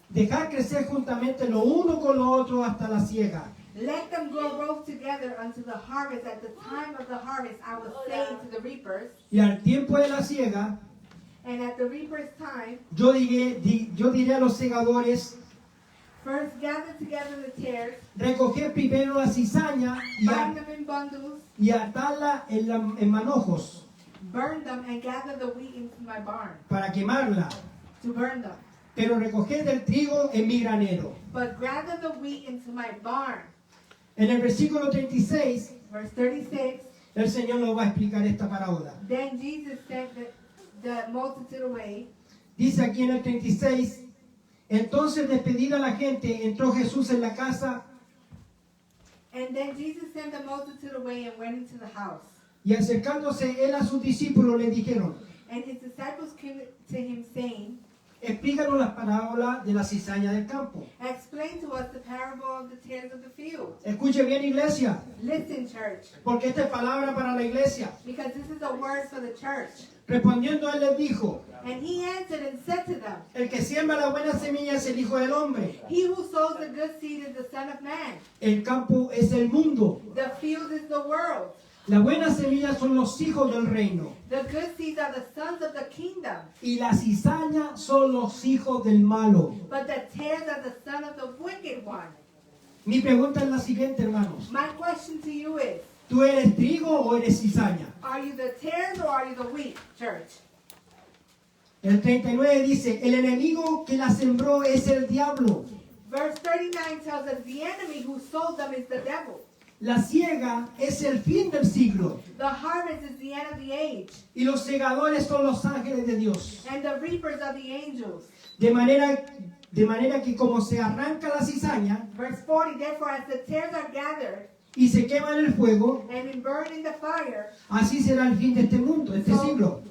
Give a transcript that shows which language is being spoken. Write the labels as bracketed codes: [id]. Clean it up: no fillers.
[es] Dejad crecer juntamente lo uno con lo otro hasta la siega. [en] Let them grow both together until the harvest. At the time of the harvest, I will say to the reapers, [es] Y al tiempo de la siega, [en] and at the reapers' time, [es] yo diré a los segadores, [en] first gather together the tares, [es] recoged primero la cizaña [en] bind them in bundles, [es] y atadla en manojos [en] burn them, and gather the wheat into my barn, [es] para quemarla. [en] to burn them. [es] Pero recoged el trigo en mi granero. [en] But gather the wheat into my barn. [es] En el versículo 36, [en] Verse 36, [es] el Señor nos va a explicar esta parábola. [en] then Jesus sent the multitude away. [es] Dice aquí en el 36, entonces despedida la gente, entró Jesús en la casa [en] And then Jesus sent the multitude away and went into the house. [es] y acercándose él a sus discípulos le dijeron, [en] And his disciples came to him saying, [es] explícanos la parábola de la cizaña del campo. [en] explain to us the parable of the tares of the field. [es] Escuche bien, iglesia, [en] Listen, church, [es] porque esta es palabra para la iglesia. [en] because this is a word for the church. [es] Respondiendo él les dijo, [en] And he answered and said to them, [es] el que siembra la buena semilla es el Hijo del Hombre. [en] he who sows the good seed is the Son of Man. [es] El campo es el mundo. [en] The field is the world. [es] La buena semilla son los hijos del reino. [en] The good seeds are the sons of the kingdom. [es] Y la cizaña son los hijos del malo. [en] But the tares are the son of the wicked one. [es] Mi pregunta es la siguiente, hermanos. [en] My question to you is, [es] ¿Tú eres trigo o eres cizaña? [en] are you the tares or are you the wheat, church? [es] El 39 dice, el enemigo que la sembró es el diablo. [en] Verse 39 tells us the enemy who sowed them is the devil. [es] La siega es el fin del siglo. [en] The harvest is the end of the age. [es] Y los segadores son los ángeles de Dios. [en] And the reapers are the angels. [es] De manera que como se arranca la cizaña [en] Verse 40, therefore as the tares are gathered [es] y se quema en el fuego, [en] and burned in the fire, [es] así será el fin de este mundo, de este siglo.